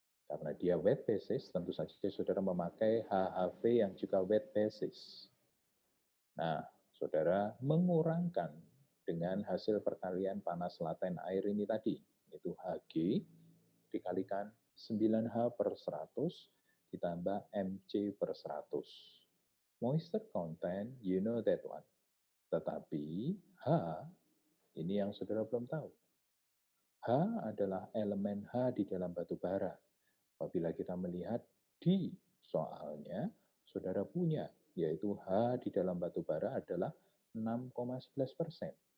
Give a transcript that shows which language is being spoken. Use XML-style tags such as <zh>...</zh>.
<id>Karena dia wet basis, tentu saja saudara memakai HHV yang juga wet basis. Nah, saudara mengurangkan dengan hasil perkalian panas laten air ini tadi, yaitu Hg dikalikan 9H per 100 ditambah Mc per 100.</id> <en>Moisture content, you know that one.</en> <id>Tetapi H, ini yang saudara belum tahu. H adalah elemen H di dalam batu bara. Apabila kita melihat di soalnya, saudara punya, yaitu H di dalam batu bara adalah 6,11%.</id>